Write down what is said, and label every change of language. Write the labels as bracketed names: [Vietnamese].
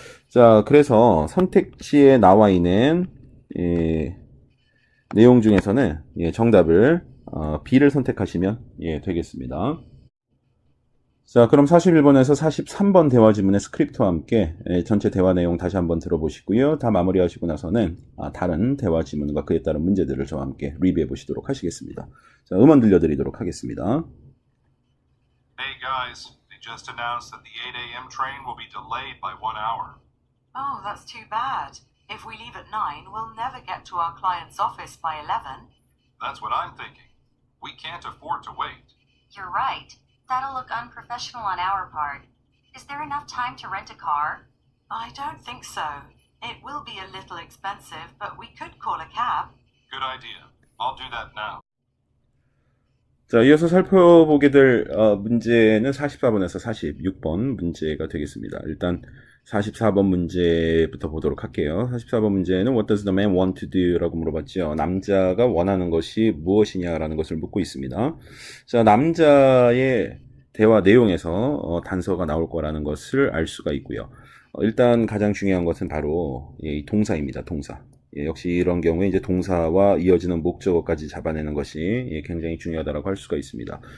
[Korean] 자, 그래서 선택지에 나와 있는 내용 중에서는 정답을 B를 선택하시면 되겠습니다. 자, 그럼 41번에서 43번 대화 지문의 스크립트와 함께 전체 대화 내용 다시 한번 들어보시고요. 다 마무리하시고 나서는 다른 대화 지문과 그에 따른 문제들을 저와 함께 리뷰해 보시도록 하시겠습니다. 자, 음원 들려드리도록 하겠습니다. [English] Hey guys, they just announced that the 8 a.m. train will be delayed by 1 hour. Oh, that's too bad. If we leave at 9, we'll never get to our client's office by 11. That's what I'm thinking. We can't afford to wait. You're right. That'll look unprofessional on our part. Is there enough time to rent a car? I don't think so. It will be a little expensive, but we could call a cab. Good idea. I'll do that now. [Korean] 자, 이어서 살펴보게 될 문제는 44번에서 46번 문제가 되겠습니다. 일단 44번 문제부터 보도록 할게요. 44번 문제는 [English] What does the man want to do? [Korean] 라고 물어봤죠. 남자가 원하는 것이 무엇이냐라는 것을 묻고 있습니다. 자, 남자의 대화 내용에서 단서가 나올 거라는 것을 알 수가 있고요. 일단 가장 중요한 것은 바로 이 동사입니다. 동사. 역시 이런 경우에 이제 동사와 이어지는 목적어까지 잡아내는 것이 굉장히 중요하다고 할 수가 있습니다.